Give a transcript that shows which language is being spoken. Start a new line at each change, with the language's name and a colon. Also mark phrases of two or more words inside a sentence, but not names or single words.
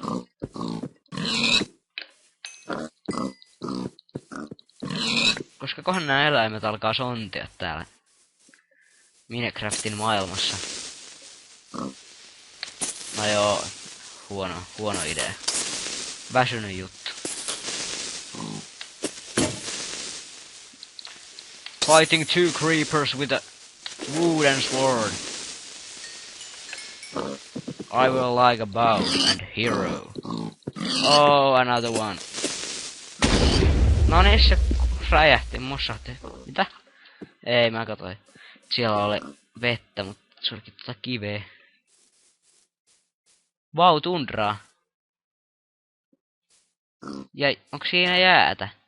Finnish: Koska kohan nämä eläimet alkaa sontia täällä Minecraftin maailmassa. No joo, huono idea. Väsynyt juttu.
English: Fighting two creepers with a wooden sword. I will like a bow and hero. Oh, another one.
Finnish: No niin, se räjähti, mussahti. Mitä? Ei, mä katsoin. Siellä oli vettä, mutta se olikin kiveä. Vau, tundraa. Ja onko siinä jäätä?